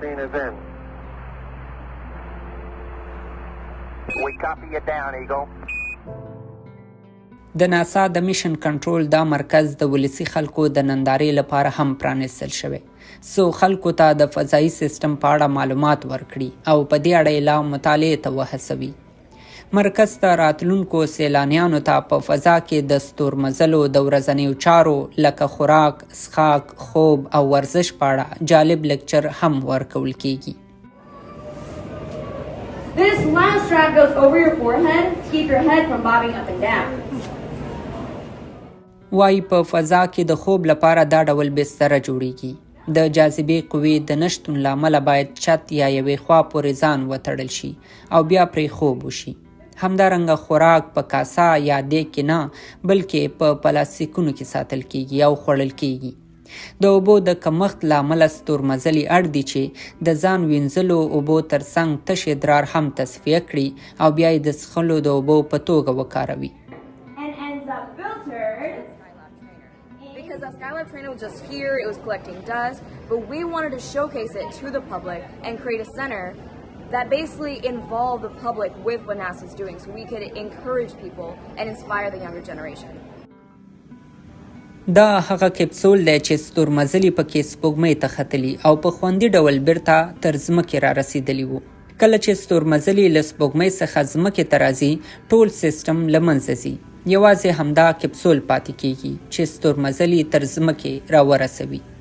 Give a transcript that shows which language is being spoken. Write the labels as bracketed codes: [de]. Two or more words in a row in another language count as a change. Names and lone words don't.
[ps] د ناسا د میشن کنټرول دا مرکز د ولسي خلکو د نندارې لپاره هم پرانیستل شوی، څو خلکو ته د فضایي سیستم په اړه معلومات ورکړي او په دې اړه یې لا مطالعې ته وهڅوي. مرکز ته راتلونکو سیلانیانو ته په فضا کې د ستورمزلو د ورځنیو چارو لکه خوراک، څښاک، خوب او ورزش په اړه جالب لیکچر هم ورکول کیږي. [en] This last strap goes over your forehead to keep your head from bobbing up and down. [ps] وایي په فضا کې د خوب لپاره دا ډول بستره جوړیږي. د جاذبې قوې د نشتون له امله باید چت یا یوې خوا پورې ځان وتړل شي او بیا پرې خوب وشي. همدارنګه خوراک په کاسه یا دیګ کې نه بلکې په پلاستیکونو کې ساتل کیږي او خوړل کیږي. د اوبو د کمښت له امله ستورمزلي اړ دي چې د ځان وینځلو اوبو ترڅنګ تش ادرار هم تصفیه کړي او بیا یې د څښلو د اوبو په توګه وکاروي. [en] Because that Skylab trainer was just here, it was collecting dust, but we wanted to showcase it to the public and create a center that basically involved the public with what NASA's doing so we could encourage people and inspire the younger generation. [ps] دا هغه کپسول دی چې ستورمزلي پکې سپوږمۍ ته ختلي او په خوندي ډول بیرته تر ځمکې را رسېدلي وو. کله چې ستورمزلي له سپوږمۍ څخه ځمکې ته راځي ټول سیستم له منځه ځي. یوازې همدا کپسول پاتې کیږي چې ستورمزلي تر ځمکې را ورسوي.